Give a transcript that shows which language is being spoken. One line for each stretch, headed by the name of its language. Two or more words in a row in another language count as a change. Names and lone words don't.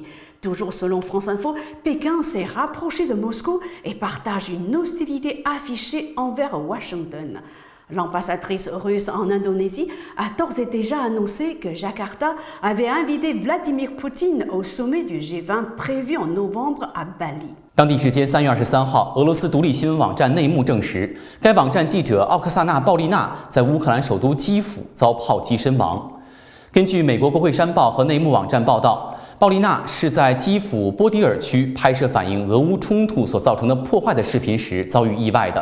French: Toujours selon France Info, Pékin s'est rapproché de Moscou et partage une hostilité affichée envers Washington. L'ambassadrice russe en Indonésie a d'ores et déjà annoncé que Jakarta avait invité Vladimir Poutine au sommet du G20 prévu en novembre à Bali。
Chinese: 当地时间3月23号，俄罗斯独立新闻网站内幕证实，该网站记者奥克萨娜·鲍利娜在乌克兰首都基辅遭炮击身亡。根据美国国会山报和内幕网站报道，鲍利娜是在基辅波迪尔区拍摄反映俄乌冲突所造成的破坏的视频时遭遇意外的。